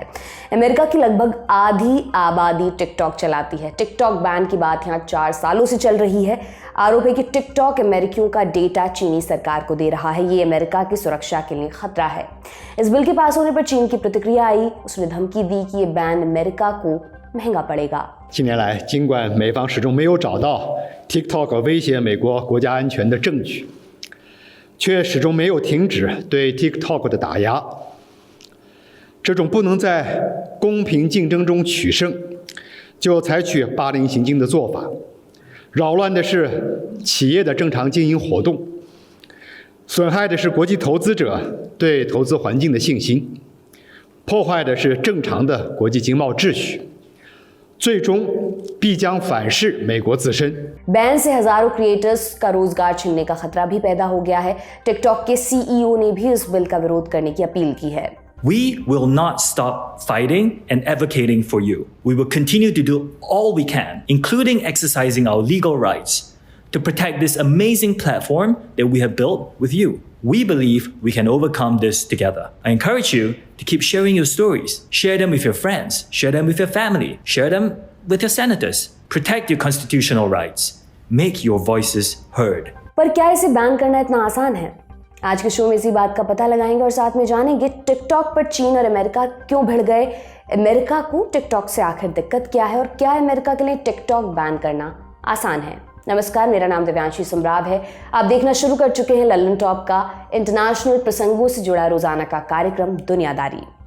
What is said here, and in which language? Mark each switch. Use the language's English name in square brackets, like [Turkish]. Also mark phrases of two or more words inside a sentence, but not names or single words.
[Hindi] अमेरिका की लगभग आधी आबादी टिकटॉक चलाती है। टिकटॉक बैन की बात यहाँ 4 सालों से चल रही है। आरोप है कि टिकटॉक अमेरिकियों का डेटा चीनी सरकार को दे रहा है। ये अमेरिका की सुरक्षा के लिए खतरा है। इस बिल के पास होने पर चीन की प्रतिक्रिया आई। उसने धमकी दी कि ये बैन अमेरिका को महंगा पड़ेगा। [Chinese] 近年来，尽管美方始终没有找到 TikTok 威胁美国国家安全的证据，却始终没有停止对 TikTok 的打压。这种不能在公平竞争中取胜，就采取霸凌行径的做法，扰乱的是企业的正常经营活动，损害的是国际投资者对投资环境的信心，破坏的是正常的国际经贸秩序。最终必将反噬美国自身。 [Hindi] बैन से हजारों क्रिएटर्स का रोजगार छिनने का खतरा भी पैदा हो गया है। टिकटॉक के सीईओ ने भी इस बिल का विरोध करने की अपील की है। [English] We will not stop fighting and advocating for you. We will continue to do all we can, including exercising our legal rights, to protect this amazing platform that we have built with you. We believe we can overcome this together. I encourage you to keep sharing your stories. Share them with your friends. Share them with your family. Share them with your senators. Protect your constitutional rights. Make your voices heard. [Hindi] पर क्या इसे बैन करना इतना आसान है? आज के शो में इसी बात का पता लगाएंगे और साथ में जानेंगे टिकटॉक पर चीन और अमेरिका क्यों भिड़ गए। अमेरिका को टिकटॉक से आखिर दिक्कत क्या है और क्या अमेरिका के लिए टिकटॉक बैन करना आसान है? नमस्कार, मेरा नाम दिव्यांशी सम्राव है। आप देखना शुरू कर चुके हैं लल्लन टॉप का इंटरनेशनल प्रसंगों से जुड़ा रोजाना का कार्यक्रम दुनियादारी।